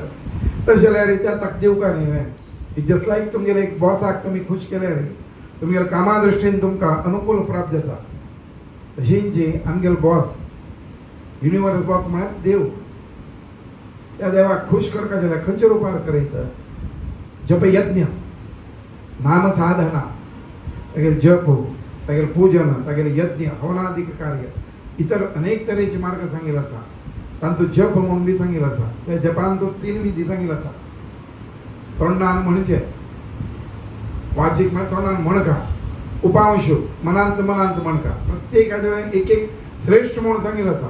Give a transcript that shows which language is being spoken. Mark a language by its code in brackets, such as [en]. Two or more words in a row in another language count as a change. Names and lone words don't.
[kok] तशें जाल्यार त्या ताका दिवका न्ही. [en] just like [kok] तुमगेले एक बॉसाक तुमी खुश केले रे तुमगेले कामा दृश्टीन तुमकां अनुकूल प्राप्त जाता तशीं जी आमगेलो बॉस [en] universe boss [kok] म्हळ्यार देव. त्या देवाक खुश करता जाल्यार खंयच्या रुपार करयता. जप यज्ञ नाम साधना तागेले जप तागेले पूजन तागेले यज्ञ हवनादिक कार्य इतर अनेक तरेचे मार्ग सांगिल्ले आसा. तांचो जप म्हणून बी सांगिल्लो आसा. त्या जपांचो 3 विधी सांगिल्लो आसा. तोंडान म्हणचे वाचीक म्हळ्यार तोंडान म्हणका उपांशू मनांत म्हणका प्रत्येकाचे कडेन एक एक श्रेष्ठ म्हणून सांगिल्लो आसा.